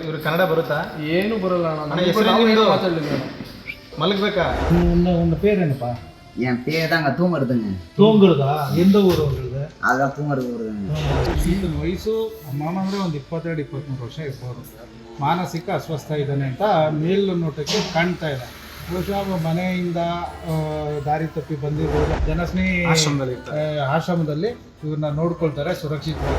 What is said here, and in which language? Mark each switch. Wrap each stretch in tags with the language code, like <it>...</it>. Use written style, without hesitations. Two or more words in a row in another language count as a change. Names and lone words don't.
<kn>ಕನ್ನಡ ಬರುತ್ತಾ? ಏನು ಬರಲ್ಲ ಅಣ್ಣ. ಹೆಸರು மலுக்குபேக்கா</kn> <ta>உங்க பேர் என்னப்பா? என் பேர் தாங்க தூங்குறதுங்க. தூங்குறதா? எந்த ஊர் உங்களுக்கு? அதான் தூங்குறது ஊருதுங்க.</ta> <kn>ಈತನ ವಯಸ್ಸು ಮಾಮ ಅಂದರೆ ಒಂದು 22-23 ವರ್ಷ ಇರ್ಬೋದು. ಮಾನಸಿಕ ಅಸ್ವಸ್ಥ ಇದ್ದಾನೆ ಅಂತ ಮೇಲ್ನೋಟಕ್ಕೆ ಕಾಣ್ತಾ ಇದೆ. ಬಹುಶಃ ಮನೆಯಿಂದ ದಾರಿ ತಪ್ಪಿ ಬಂದಿರ್ಬೋದು. ಜನಸ್ನೇಹಿ ಆಶ್ರಮದಲ್ಲಿ ಇವ್ರನ್ನ ನೋಡ್ಕೊಳ್ತಾರೆ ಸುರಕ್ಷಿತವಾಗಿ.</kn>